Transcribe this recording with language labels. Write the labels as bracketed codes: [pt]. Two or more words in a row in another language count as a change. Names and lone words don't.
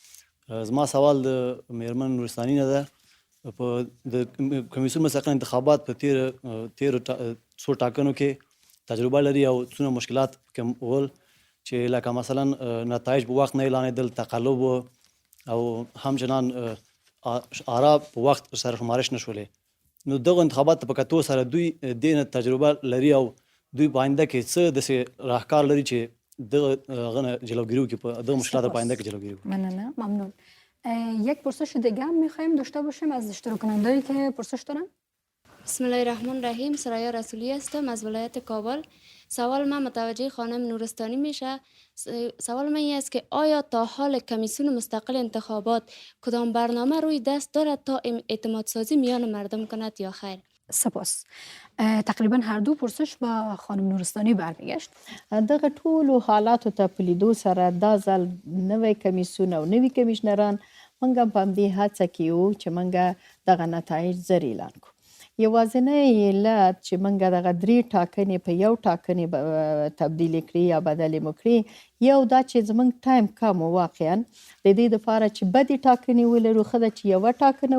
[ps] زما سوال د میرمن نورستاني نه ده. په د کمیسیون مستقل انتخابات په تیرو څو ټاکنو کې تجربه لري او څونه مشکلات ول چې لکه مثلا نتایج په وخت نه اعلانېدل، تقلب او همچنان آرا په وخت سره شمارش نشولې. نو دغه انتخابات په کتو سره دوی دې تجربه لري او دوی په آینده کې څه داسې راهکار لري چې دغه نه جلوگیری وکړي، په دغه مشکلات په آینده کې جلوگیری وکړي. مننه. [fa] ممنون. یک پرسش دیگه هم میخوایم داشته باشیم از اشتراک کنندهایی که پرسش دارن. [ar] بسم الله الرحمن الرحیم. [fa] سریا رسولی هستم از ولایت کابل. سوال من متوجه خانم نورستانی میشه. سوال من این است که آیا تا حال کمیسیون مستقل انتخابات کدام برنامه روی دست دارد تا اعتماد سازی میان مردم کند یا خیر؟ سپاس. تقریبا هر دو پرسش با خانم نورستانی برمیگشت. [ps] دغه ټولو حالاتو ته په لیدو سره دا ځل نوی کمیسیون او نوي کمیشنران موږ هم په همدې هڅه کې یو چې موږ دغه نتایج زر اعلان کړو. یوازینی علت چې موږ دغه درې ټاکنې په یو ټاکنې تبدیلې کړې یا بدلې مو کړې، یو دا چې زموږ ټایم کم و واقعا د دې دپاره چې بدې ټاکنې ولرو، ښه ده چې یوه ټاکنه